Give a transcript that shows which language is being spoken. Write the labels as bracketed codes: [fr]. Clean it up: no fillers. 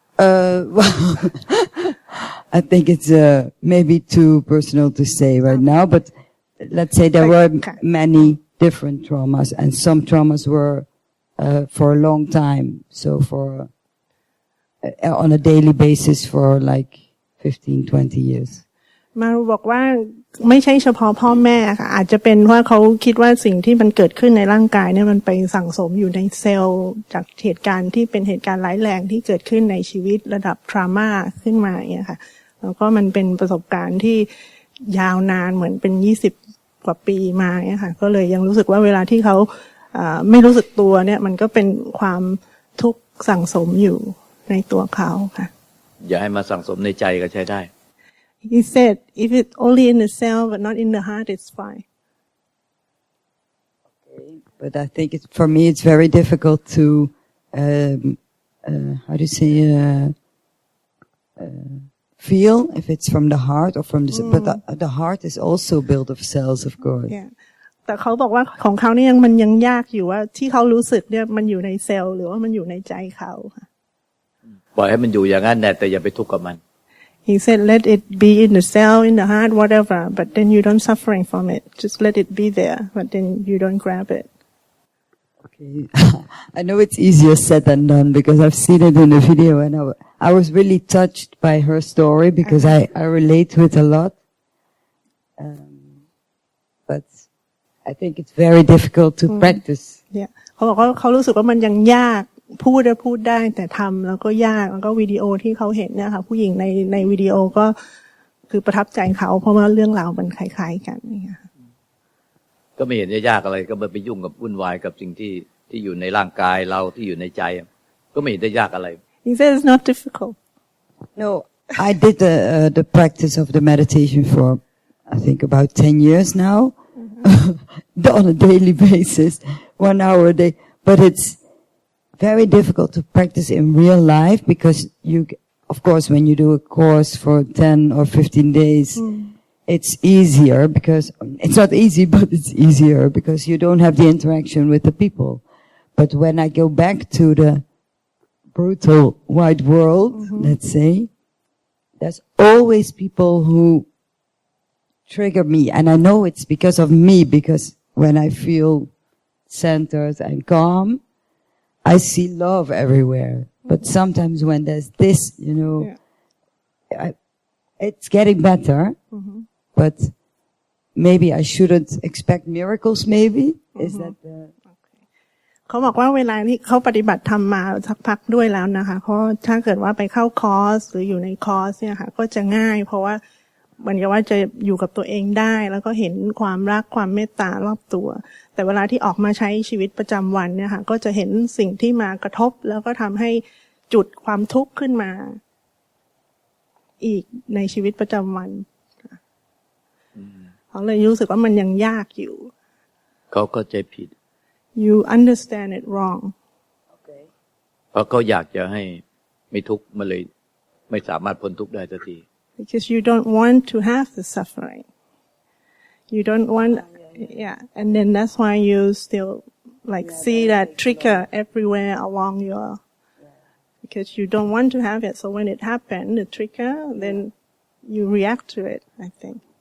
[en] Well, I think it's maybe too personal to say right now, but let's say there were many different traumas, and some traumas were for a long time. So on a daily basis for like 15-20 years. [th] มาบอกว่าไม่ใช่เฉพาะพ่อแม่ค่ะอาจจะเป็นว่าเขาคิดว่าสิ่งที่มันเกิดขึ้นในร่างกายเนี่ยมันไปสั่งสมอยู่ในเซลล์จากเหตุการณ์ที่เป็นเหตุการณ์ร้ายแรงที่เกิดขึ้นในชีวิตระดับทรามาขึ้นมาเนี่ยค่ะแล้วก็มันเป็นประสบการณ์ที่ยาวนานเหมือนเป็น20 กว่าปีมาเนี่ยค่ะก็เลยยังรู้สึกว่าเวลาที่เขา ไม่รู้สึกตัวเนี่ยมันก็เป็นความทุกข์สั่งสมอยู่ในตัวเขาค่ะ อย่าให้มาสั่งสมในใจก็ใช้ได้ [en] He said if it's only in the cell but not in the heart it's fine But I think for me it's very difficult to how do you say feel if it's from the heart or from the but the heart is also built of cells of course yeah. [th] แต่เขาบอกว่าของเขาเนี่ยมันยังยากอยู่ว่าที่เขารู้สึกเนี่ยมันอยู่ในเซลล์หรือว่ามันอยู่ในใจเขาค่ะ ปล่อยให้มันอยู่อย่างนั้นแต่อย่าไปทุกข์กับมัน [en] He said let it be in the cell in the heart whatever but then you don't suffering from it just let it be there but then you don't grab it Okay I know it's easier said than done because I've seen it in the video and I was really touched by her story because I relate to it a lot but I think it's very difficult to practice [th] yeah เขาบอกว่าเขารู้สึกว่ามันยังยากพูดได้แต่ทำแล้วก็ยากแล้วก็วิดีโอที่เขาเห็นเนี่ยค่ะผู้หญิงในวิดีโอก็คือประทับใจเขาเพราะว่าเรื่องราวมันคล้ายๆกันนี่ค่ะ ก็ไม่เห็นจะยากอะไรก็ไปยุ่งกับวุ่นวายกับสิ่งที่อยู่ในร่างกายเราที่อยู่ในใจก็ไม่เห็นจะยากอะไร [en] He says it's not difficult No I did the practice of the meditation for I think about 10 years now on a daily basis 1 hour a day but it's very difficult to practice in real life because you of course when you do a course for 10 or 15 days it's easier because it's not easy but it's easier because you don't have the interaction with the people but when I go back to the brutal wide world let's say there's always people who trigger me and I know it's because of me because when I feel centered and calm I see love everywhere but sometimes when there's this you know it's getting better but maybe I shouldn't expect miracles maybe is that the [th] เขาบอกว่าเวลาที่เขาปฏิบัติธรรมมาสักพักด้วยแล้วนะคะเพราะถ้าเกิดว่าไปเข้าคอร์สหรืออยู่ในคอร์สเนี่ยค่ะก็จะง่ายเพราะว่ามันก็ว่าจะอยู่กับตัวเองได้แล้วก็เห็นความรักความเมตตารอบตัวแต่เวลาที่ออกมาใช้ชีวิตประจำวันเนี่ยค่ะก็จะเห็นสิ่งที่มากระทบแล้วก็ทำให้จุดความทุกข์ขึ้นมาอีกในชีวิตประจำวันเขาเลยรู้สึกว่ามันยังยากอยู่ เขาเข้าใจผิด [en] You understand it wrong [th] เพราะเขาอยากจะให้ไม่ทุกข์มาเลยไม่สามารถพ้นทุกข์ได้สักที [en] Because you don't want to have the suffering. You don't want, and then that's why you still like see that trigger everywhere along your, because you don't want to have it. So when it happens, the trigger, then you react to it, I think.